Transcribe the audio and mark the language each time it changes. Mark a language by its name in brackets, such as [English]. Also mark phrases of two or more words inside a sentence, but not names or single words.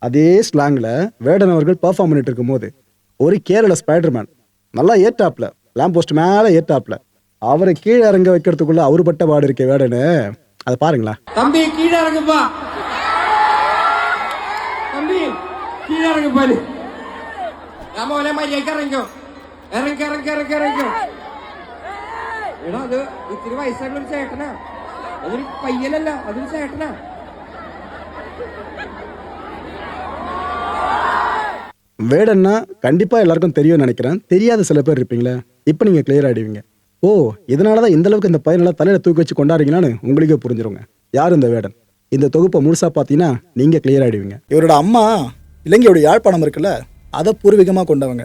[Tamil] அதே ஸ்லாங்கில் வேடன் அவர்கள் பெர்ஃபார்ம் பண்ணிட்டு இருக்கும்போது ஒரு கேரள ஸ்பைடர்மேன் நல்லா ஏற்றாப்ல லேம்ப் போஸ்ட் மேலே ஏற்றாப்ல அவரை கீழே இறங்க வைக்கிறதுக்குள்ள அவரு பட்ட பாடு இருக்க வேடனு அதை பாருங்களா. தம்பி கீழே இறங்குப்பா, தம்பி கீழே இறங்குப்பா, நம்ம ஒரே மாதிரி [Malayalam] ഇറങ്ങോ ഇറങ്ങി ഇറങ്ങി ഇറങ്ങി ഇറങ്ങോ. എടാ അത് ഇത്തിരി വയസ്സായിട്ടുള്ള ഒരു ചേട്ടനാ, അതൊരു പയ്യനല്ല, അതൊരു ചേട്ടനാ. [Tamil] வேடன்னா கண்டிப்பா எல்லாருக்கும் தெரியும்னு நினைக்கிறேன். தெரியாத சில பேர் இருப்பீங்களே, இப்போ நீங்க கிளியர் ஆயிடுவீங்க. ஓ, இதனாலதான் இந்த அளவுக்கு இந்த பையனெல்லாம் தலையில தூக்கி வச்சு கொண்டாடுறீங்களான்னு உங்களுக்கே புரிஞ்சிருங்க யார் இந்த வேடன். இந்த தொகுப்பை முழுசா பார்த்தீங்கன்னா நீங்க கிளியர் ஆயிடுவீங்க. இவரோட அம்மா இலங்கையோட யாழ்ப்பாணம் இருக்குல்ல, அதை பூர்வீகமாக கொண்டவங்க.